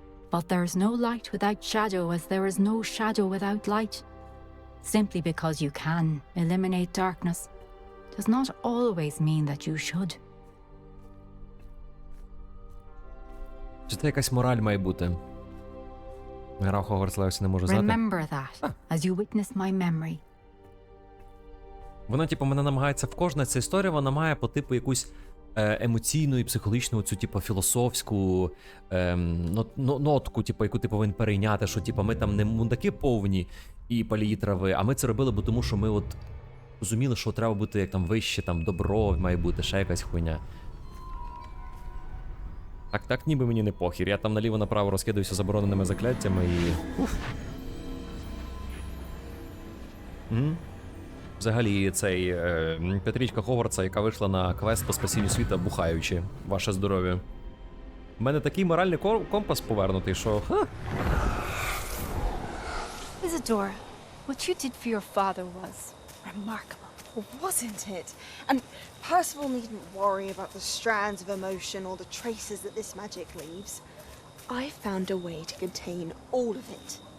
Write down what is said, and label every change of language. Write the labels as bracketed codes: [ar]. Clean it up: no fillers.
[en] But there is no light without shadow, as there is no shadow without light. Simply because you can eliminate darkness does not always mean that you should. [uk] Чи це якась мораль має бути? Гра в Hogwarts Legacy не можу знати. [en] Remember that, as you witness my memory. [uk] Вона, типу, мене намагається в кожна ця історія, вона має по типу якусь емоційну і психологічну цю, типу, філософську нотку, типу, яку ти повинен перейняти, що, типу, ми там не мундаки повні і палітрави, а ми це робили, бо тому що ми от розуміли, що треба бути як там вище, там добро має бути, ще якась хуйня. Так ніби мені не похір. Я там наліво-направо розкидаюся забороненими закляттями і... Уф. Взагалі, цей п'ятирічка Хогвартса, яка вийшла на квест по спасінню світа, бухаючи. Ваше здоров'я. У мене такий моральний компас повернутий, що... [en] Isadora, what you did for your father was remarkable, wasn't it? And Percival needn't worry about the strands of emotion or the traces that this magic leaves. I found a way to contain all of it.